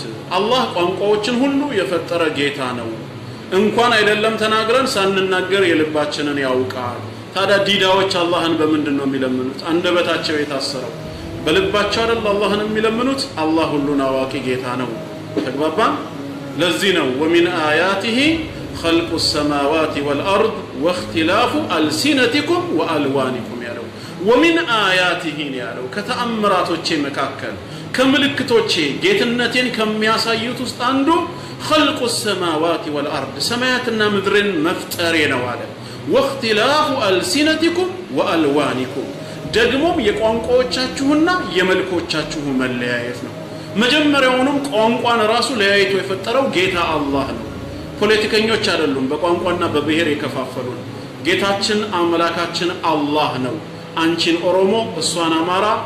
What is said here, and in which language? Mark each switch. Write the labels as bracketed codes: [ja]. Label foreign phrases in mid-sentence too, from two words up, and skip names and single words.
[am] አላህ ቋንቋዎችን ሁሉ የፈጠረ ጌታ ነው። እንኳን አይደለም ተናግረን ሳንናገር የልባችንን ያውቃል። ታዲያ ዲዳዎች አላህን በምንድን ነው የሚለምኑት? አንደበታቸው የታሰረው በልባቸው አይደል አላህን የሚለምኑት? አላህ ሁሉን አዋቂ ጌታ ነው። ተግባባን? ለዚህ ነው [ar] ومن آياته خلق السماوات والأرض واختلاف ألسنتكم وألوانكم [am] ያለው [ar] ومن آياته [am] ያለው ከተአምራቶቼ መካከል ከምልክቶቼ ጌትነቴን ከሚያሳዩት ውስጥ አንዱ [ar] خلق السماوات والأرض [am] ሰማያትና ምድርን መፍጠሬ ነው አለ። [ar] واختلاف ألسنتكم وألوانكم [am] ደግሞም የቋንቋዎቻችሁና የመልኮቻችሁ መለያየት ነው። መጀመሪያውንም ቋንቋን ራሱ ለያይቶ የፈጠረው ጌታ አላህ ነው። ፖለቲከኞች አይደሉም በቋንቋና በብሔር የከፋፈሉን። ጌታችን አምላካችን አላህ ነው። አንቺን ኦሮሞ፣ እሷን አማራ፣